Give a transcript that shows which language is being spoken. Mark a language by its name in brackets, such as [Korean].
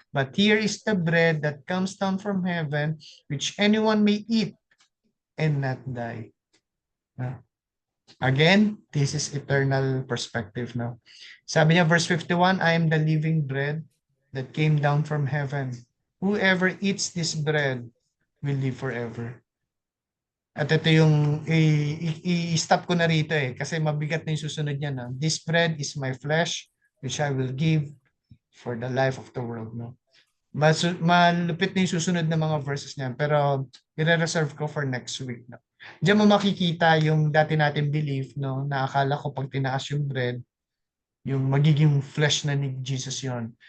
[English] But here is the bread that comes down from heaven, which anyone may eat and not die. No? Again, this is eternal perspective now. [Filipino] Sabi niya, [English] verse 51, I am the living bread that came down from heaven. Whoever eats this bread will live forever. [Filipino] At ito yung i-stop ko na rito kasi mabigat na yung susunod niya. No? [English] This bread is my flesh which I will give for the life of the world. [Filipino] No? Malupit na yung susunod na mga verses niyan pero i-reserve ko [English] for next week. [Filipino] No? Diyan mo makikita yung dati natin belief, no, na akala ko pag tinaas yung bread, yung magiging flesh na ni Jesus yon.